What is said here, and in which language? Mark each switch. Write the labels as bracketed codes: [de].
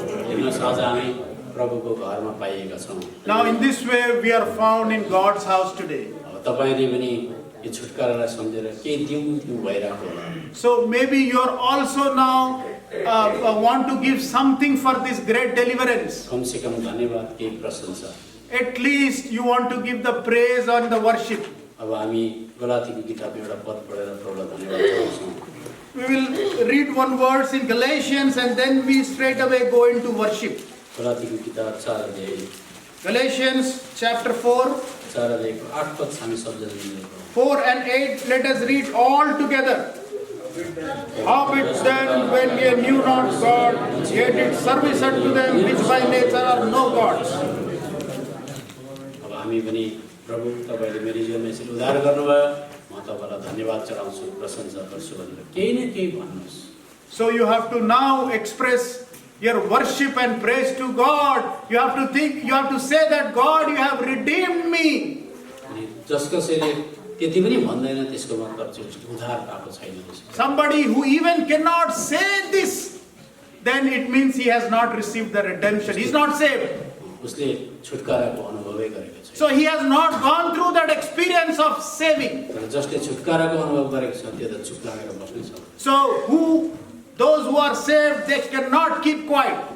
[ne] हेर्नुहोस् आज हामी प्रभुको घरमा पाइएका छौँ। [en] Now in this way we are found in God's house today. [ne] अब तपाईँले पनि यो छुटकारालाई सम्झेर केही दिउँ भइरहेको होला। [en] So maybe you are also now want to give something for this great deliverance. [ne] कम से कम धन्यवाद केही प्रशंसा। [en] At least you want to give the praise on the worship. [ne] अब हामी गलातीको किताबमा एउटा पद पढेर प्रभुलाई धन्यवाद दिन्छौँ। [en] We will read one verse in Galatians and then we straight away go into worship. [ne] गलातीको किताब 4 अध्याय [en] Galatians chapter 4. [ne] 4 अध्यायको 8 पद हामी सबजना मिलेर पढौँ। [en] 4 and 8, let us read all together. Howbeit then, when ye knew not God, ye did service unto them which by nature are no gods. [ne] अब हामी पनि प्रभु तपाईँले मेरो जीवनमा यसरी उद्धार गर्नुभयो म तपाईँलाई धन्यवाद चढाउँछु प्रशंसा गर्छु भनेर केही न केही भन्नुहोस्। [en] So you have to now express your worship and praise to God. You have to think, you have to say that God, you have redeemed me. [ne] अनि जसकसैले त्यति पनि भन्दैन त्यसको मतलब चाहिँ उद्धार पाएको छैन। [en] Somebody who even cannot say this, then it means he has not received the redemption. He is not saved. [ne] उसले छुटकाराको अनुभवै गरेको छैन। [en] So he has not gone through that experience of saving. [ne] तर जसले छुटकाराको अनुभव गरेको छ त्यो त चुप लागेर बस्नै सक्छ। [en] So who Those who are saved, they cannot keep quiet.